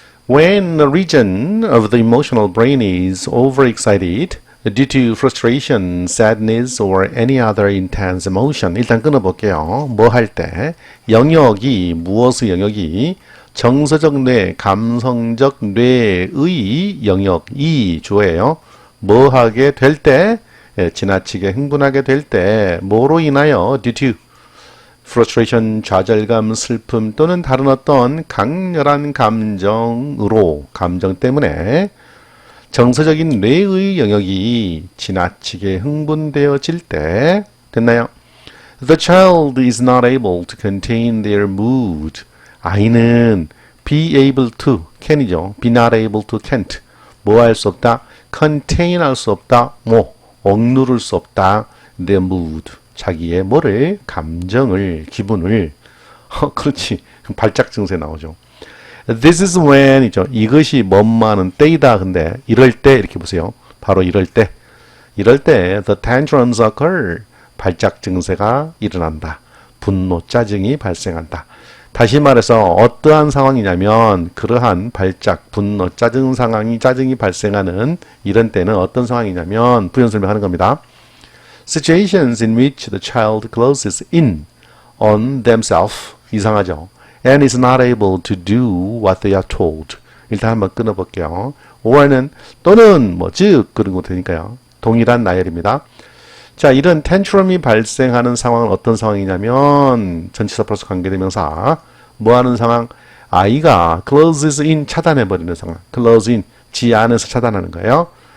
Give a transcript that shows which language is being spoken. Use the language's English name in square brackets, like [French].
[English] When the region of the emotional brain is overexcited due to frustration, sadness, or any other intense emotion. [Korean] 일단 끊어볼게요. 뭐 할 때? 영역이, 무엇의 영역이? 정서적 뇌, 감성적 뇌의 영역이 주어예요. 뭐 하게 될 때? 예, 지나치게 흥분하게 될 때, 뭐로 인하여? [English] due to frustration, [Korean] 좌절감, 슬픔 또는 다른 어떤 강렬한 감정으로, 감정 때문에 정서적인 뇌의 영역이 지나치게 흥분되어질 때, 됐나요? [English] The child is not able to contain their mood. [Korean] 아이는 [English] be able to, [Korean] can이죠. [English] be not able to, [Korean] can't. 뭐 할 수 없다? contain 할 수 없다. 뭐, 억누를 수 없다. [English] their mood. [Korean] 자기의 뭐를? 감정을, 기분을. 그렇지. 발작 증세 나오죠. [English] This is when [Korean] 이죠. 이것이 뭐뭐하는 때이다. 근데 이럴 때 이렇게 보세요. 바로 이럴 때. 이럴 때 [English] the tantrums occur. [Korean] 발작 증세가 일어난다. 분노, 짜증이 발생한다. 다시 말해서 어떠한 상황이냐면 그러한 발작, 분노, 짜증이 발생하는 이런 때는 어떤 상황이냐면 부연 설명하는 겁니다. [English] Situations in which the child closes in on themselves. [Korean] 이상하죠. [English] And is not able to do what they are told. [Korean] 일단 한번 끊어볼게요. or는 또는 뭐 즉 그런 거 되니까요. 동일한 나열입니다. 자, 이런 텐트럼이 발생하는 상황은 어떤 상황이냐면 전치사 플러스 관계대명사 뭐 하는 상황? 아이가 closes in 차단해버리는 상황. close in 지 안에서 차단하는 거예요.